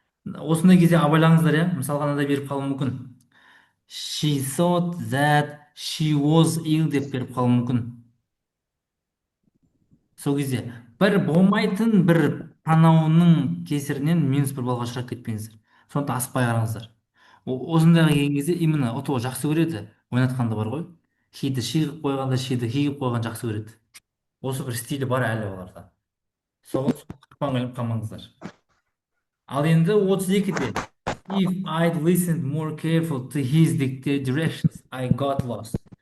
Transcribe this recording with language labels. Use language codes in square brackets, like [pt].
[kk] Осындай кезде абайлаңыздар, иә. Мысалға мынандай беріп қалуы мүмкін. [en] She thought that she was ill [kk] деп беріп қалуы мүмкін. Сол кезде бір болмайтын бір пронаунның кесірінен минус бір баллға ұшырап кетпеңіздер. Сондықтан асықпай қараңыздар. Осындайға келген кезде [ru] именно [kk] ұтуға жақсы көреді. Ойнатқанда бар ғой. Хиді ши қылып қойғанда шиді хи қылып қойған жақсы көреді. Осы бір стилі бар әлі оларда. Соған қақпан іліп қалмаңыздар. Ал енді 32-де [en] If I'd listened more careful to his directions, I got lost.